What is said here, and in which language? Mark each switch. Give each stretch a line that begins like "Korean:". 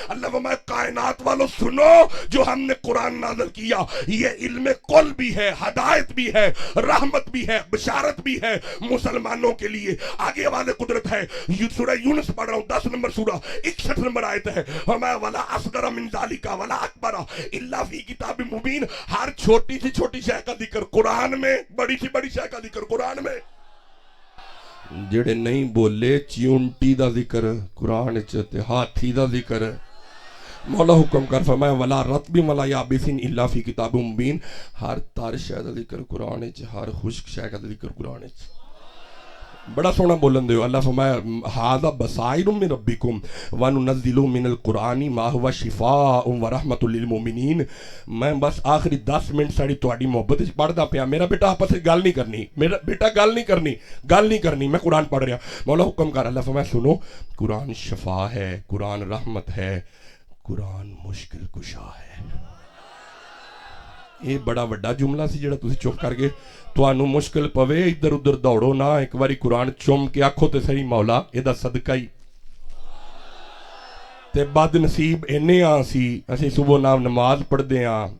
Urdu: اللہ فرمائے کائنات والوں سنو, جو ہم نے قرآن نازل کیا یہ علم کل بھی ہے, ہدایت بھی ہے, رحمت بھی ہے, بشارت بھی ہے مسلمانوں کے لیے. آگے آواز قدرت ہے, سورہ یونس پڑھ رہا ہوں 10 نمبر سورہ 61 نمبر آیت ہے.
Arabic: فرمایا وَلَا أَصْغَرَ مِنْ ذَلِكَ وَلَا أَكْبَرَ إِلَّا فِي كِتَابٍ مُبِينٍ.
Urdu: ہر چھوٹی سی چھوٹی شے کا ذکر قرآن میں, بڑی سی بڑی شے کا ذکر قرآن میں.
Punjabi: جڑے نہیں بولے چیونٹی دا ذکر قرآن چتے, ہاتھی دا ذکر.
Urdu: مولا حکم کر فرمایا
Arabic: ولا رطب ولا یابس الا فی کتاب مبین.
Punjabi: ہر تر شے دا ذکر قرآن چ, ہر خشک شے کا ذکر قرآن چ. بڑا سونا بولن دیو.
Urdu: اللہ فرمایا
Arabic: ھذا بصائر من ربکم وننزل من القرآن ما هو شفاء ورحمۃ للمؤمنین.
Punjabi: میں بس آخری 10 منٹ ساڑی تواڈی محبت وچ پڑھدا پیا. میرا بیٹا آپس وچ گل نہیں کرنی, میرا بیٹا گل نہیں کرنی, میں قرآن پڑھ رہا. مولا حکم کر.
Urdu: اللہ فرمایا سنو, قرآن شفا ہے, قرآن رحمت ہے, قرآن مشکل کشا ہے.
Punjabi: یہ بڑا وڈا جملہ سی جڑا تسی چپ کر کے تانوں مشکل پوے ادھر ادھر دوڑو نا, ایک باری قرآن چوم کے آکھو تے صحیح مولا یہ صدقہ ہی. تے بد نصیب اینے سی اسی صبح نام نماز پڑھ دے ہاں.